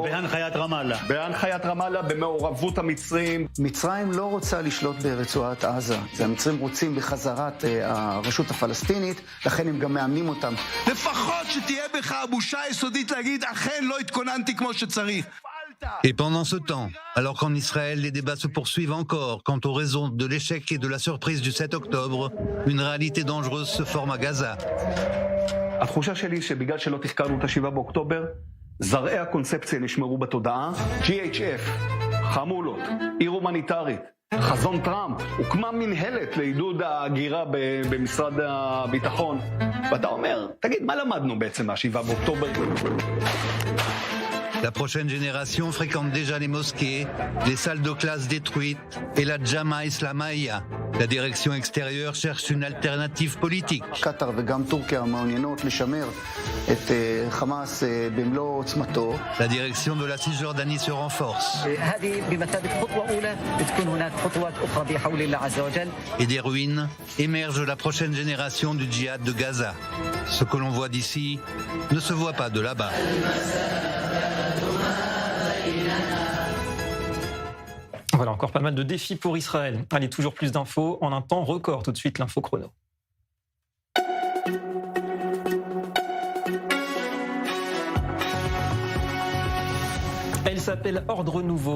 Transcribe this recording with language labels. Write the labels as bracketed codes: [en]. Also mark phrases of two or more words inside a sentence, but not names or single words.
[he] בהנחיית רמאללה. בהנחיית רמאללה, במעורבות המצרים. מצרים לא רוצה לשלוט ברצועת עזה. המצרים רוצים בחזרת הרשות הפלסטינית, לכן הם גם מאמנים אותם. לפחות שתהיה בך הבושה היסודית להגיד, אכן לא התכוננתי כמו שצריך. [fr] Et pendant ce temps, alors qu'en Israël, les débats se poursuivent encore quant aux raisons de l'échec et de la surprise du 7 octobre, une réalité dangereuse se forme à Gaza. [he] התחושה שלי שבגלל שלא תחקרנו את ה-7 באוקטובר, זרעי הקונספציה נשמרו בתודעה. GHF, חמולות, עיר הומניטרית, חזון טראמפ, הוקמה מנהלת לעידוד ההגירה במשרד הביטחון. ואתה אומר, תגיד, מה למדנו בעצם מה-7 באוקטובר? [fr] La prochaine génération fréquente déjà les mosquées, les salles de classe détruites et la Jama Islamaya. La direction extérieure cherche une alternative politique. [he] קטר וגם טורקיה מעוניינות לשמר את חמאס במלוא עוצמתו. [fr] La direction de la Cisjordanie se renforce. [ar] هذه بمثابة خطوة أولى بتكون هناك خطوات أخرى بحول الله عز وجل. [fr] Et des ruines émerge la prochaine génération du djihad de Gaza. Ce que l'on voit d'ici ne se voit pas de là-bas. Voilà, encore pas mal de défis pour Israël. Allez, toujours plus d'infos en un temps record. Tout de suite, l'info chrono. Elle s'appelle Ordre Nouveau.